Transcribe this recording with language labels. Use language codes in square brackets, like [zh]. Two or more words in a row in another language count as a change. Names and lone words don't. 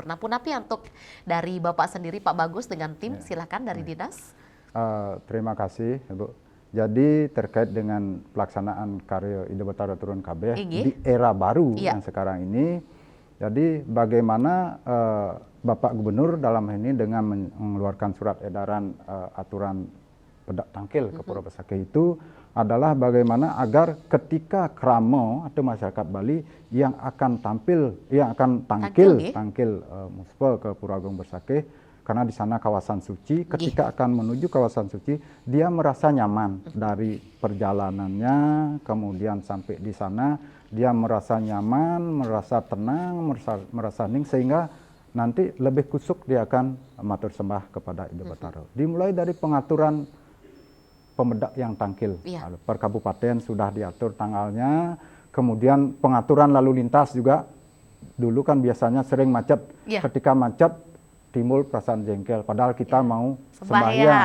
[id] Nah, Punapi untuk dari Bapak sendiri Pak Bagus dengan tim, silakan dari dinas. Terima kasih Ibu. Jadi terkait dengan pelaksanaan karya Ida Betara Turun KB di era baru yang sekarang ini, jadi bagaimana Bapak Gubernur dalam hal ini dengan mengeluarkan surat edaran aturan pedak tangkil ke Pura Besakih itu adalah bagaimana agar ketika kramo atau masyarakat Bali yang akan [ban] tangkil muspa [id] ke Pura Agung Besakih, karena di sana kawasan suci, ketika akan menuju kawasan suci dia merasa nyaman dari perjalanannya, kemudian sampai di sana dia merasa nyaman, merasa tenang, merasa hening, sehingga nanti lebih kusuk dia akan [ban] matur sembah [id] kepada Ida Betara. Dimulai dari pengaturan pemedak yang tangkil. Per kabupaten sudah diatur tanggalnya, kemudian pengaturan lalu lintas juga. Dulu kan biasanya sering macet. Ketika macet timbul perasaan jengkel, padahal kita mau sembahyang.